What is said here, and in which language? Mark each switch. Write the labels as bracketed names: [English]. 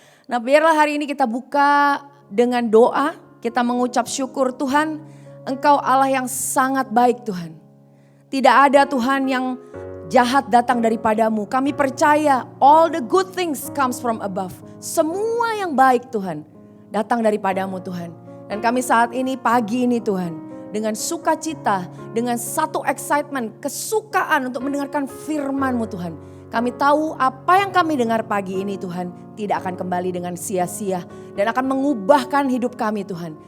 [Indonesian] Nah biarlah hari ini kita buka dengan doa, kita mengucap syukur Tuhan, Engkau Allah yang sangat baik Tuhan. Tidak ada Tuhan yang jahat datang daripadamu. Kami percaya [English] all the good things comes from above. [Indonesian] Semua yang baik Tuhan datang daripadamu Tuhan. Dan kami saat ini pagi ini Tuhan, dengan sukacita, dengan satu excitement, kesukaan untuk mendengarkan firman-Mu Tuhan. Kami tahu apa yang kami dengar pagi ini Tuhan tidak akan kembali dengan sia-sia dan akan mengubahkan hidup kami Tuhan.